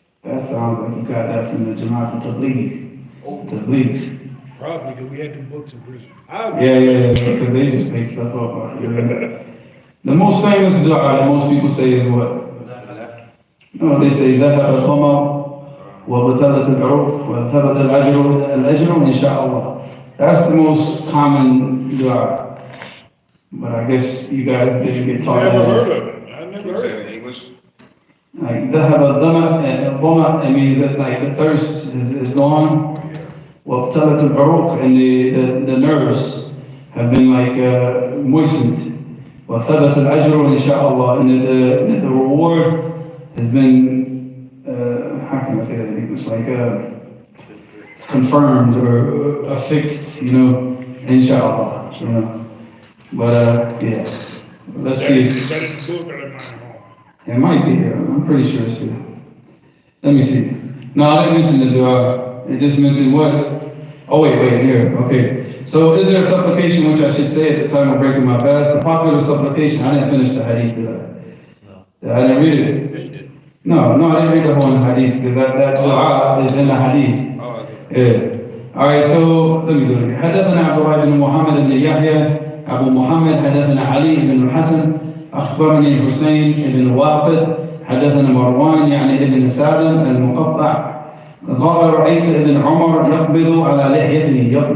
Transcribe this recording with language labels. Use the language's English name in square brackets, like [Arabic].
[English] That sounds like you got that from the Jamaat Tabligh. Tablighs. Probably, because we had them books in prison. Yeah, because they just make stuff up. The most famous dua that most people say is what? No, they say, [Arabic] ذهب الظمأ وبطلت العروق وثبت الأجر إن شاء الله. [English] That's the most common dua. But I guess you guys didn't get taught that. Never heard of it. I never heard of it. English? Like, [Arabic] ذهب الظمأ, [English] it means that like the thirst is gone. [Arabic] وبطلت العروق, [English] and the nerves have been like moistened. [Arabic] وثبت الأجر إن شاء الله, [English] and the reward has been, how can I say that in English? Like it's confirmed or affixed, inshallah. But yeah, let's see. Is that in the book or in my home? It might be here. I'm pretty sure it's here. Let me see. No, I didn't mention the dua. It just mentioned what? Oh wait, here. Okay. So is there a supplication which I should say at the time of breaking my fast? The popular supplication. I didn't finish the hadith, did I? No. I didn't read it. Yeah, you did. No, I didn't read the whole hadith because that dua is in the hadith. Oh, okay. Yeah. Alright, so let me do it. [Arabic] حدثنا عبد الله بن محمد بن يحيى أبو محمد حدثنا علي بن الحسن أخبرني الحسين بن الواقد حدثنا مروان يعني ابن سالم المقطع قال رأيت ابن عمر يقبض على لحيته.